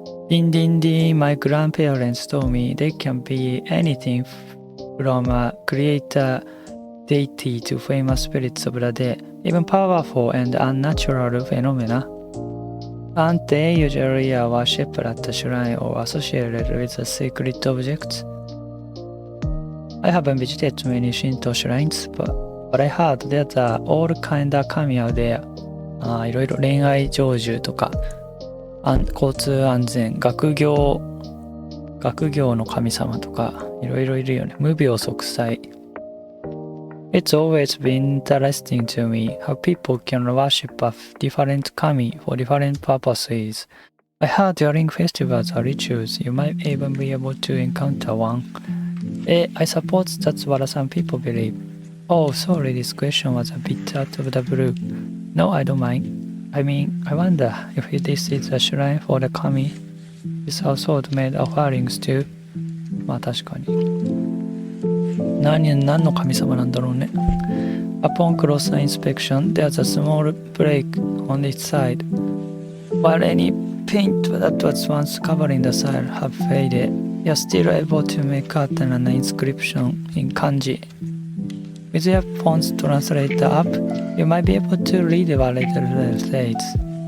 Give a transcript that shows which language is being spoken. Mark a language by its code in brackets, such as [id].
[en] Din, my grandparents told me they can be anything from a creator deity to famous spirits of the dead, even powerful and unnatural phenomena. Aren't they usually worshipped at the shrine or associated with a sacred object? I haven't visited many Shinto shrines, but I heard there's all kind of kami out there. [ja] いろいろ恋愛成就とか、交通安全、学業の神様とか、いろいろいるよね。無病息災。 [en] It's always been interesting to me how people can worship a different kami for different purposes. I heard during festivals or rituals, you might even be able to encounter one. I suppose that's what some people believe. Oh, sorry, this question was a bit out of the blue. No, I don't mind. I mean, I wonder if this is a shrine for the kami. This household made offerings too. [ja] まあ確かに。何の神様なんだろうね。 [en] Upon closer inspection, there's a small break on its side. While any paint that was once covering the side have faded, you're still able to make out an inscription in kanji. With your phone's translator app, you might be able to read what it says.